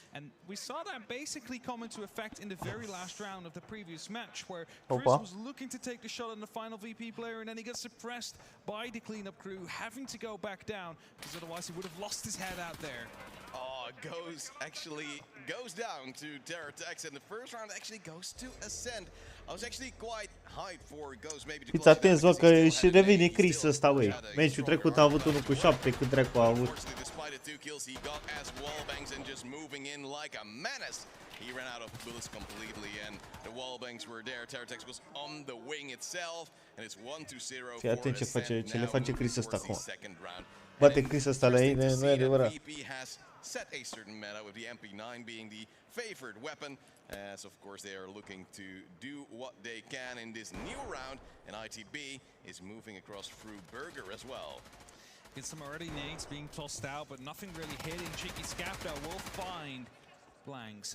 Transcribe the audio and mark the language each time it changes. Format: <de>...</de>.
<en>And we saw that basically come into effect in the very last round of the previous match, where Chris was looking to take the shot on the final VP player, and then he got suppressed by the cleanup crew, having to go back down, because otherwise he would have lost his head out there. Goes actually goes down to turneeeu, and the first round actually goes to Ascend. I was actually quite hyped for Ghost maybe to</en> <ro>Fiți atenți, bă, că și revine Chris ăsta, băi. Meciul trecut a avut 1 cu 7, cât dracu a avut.</ro> <en>Despite the 2 kills, he got as wallbangs and just moving in like a menace. He ran out of bullets completely, and the wallbangs were there. turneeeu was on the wing itself, and it's 1-0</en> <ro>Fii atent</ro> <en>for Ascend.</en> <ro>ce le face Chris ăsta acum.</ro> <en>Second round.</en> <ro>Bate Chris ăsta la ei, nu e adevărat.</ro> <en>Set a certain meta with the MP9 being the favored weapon, as of course they are looking to do what they can in this new round, and ITB is moving across through Burger as well. Get some already nades being tossed out, but nothing really hitting. Cheeky Scapto will find blanks.</en>